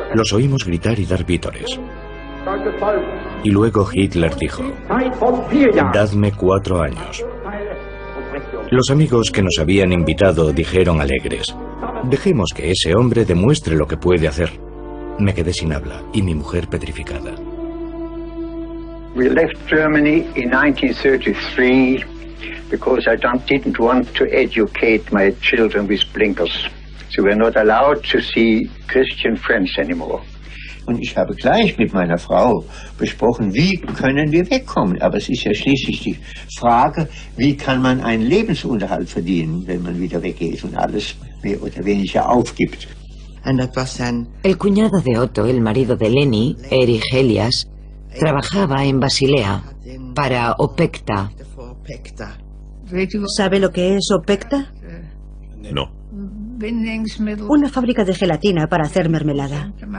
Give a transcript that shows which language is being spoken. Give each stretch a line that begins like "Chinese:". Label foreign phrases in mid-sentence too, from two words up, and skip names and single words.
Spanish: Los oímos gritar y dar vítores. Y luego Hitler dijo: dadme 4 años. Los amigos que nos habían invitado dijeron alegres: dejemos que ese hombre demuestre lo que puede hacer. Me quedé sin habla y mi mujer petrificada.
English: We left Germany in 1933 because I didn't want to educate my children with blinkers. So we're not allowed to see Christian friends anymore.
German: Und ich habe gleich mit meiner Frau besprochen, wie können wir wegkommen. Aber es ist ja schließlich die Frage, wie kann man einen Lebensunterhalt verdienen, wenn man wieder weggeht und alles mehr oder weniger aufgibt.
Spanish: El cuñado de Otto, el marido de Leni, Erich Elias, trabajaba en Basilea para Opekta. ¿Sabe lo que es Opekta? No. Una fábrica de gelatina para hacer mermelada.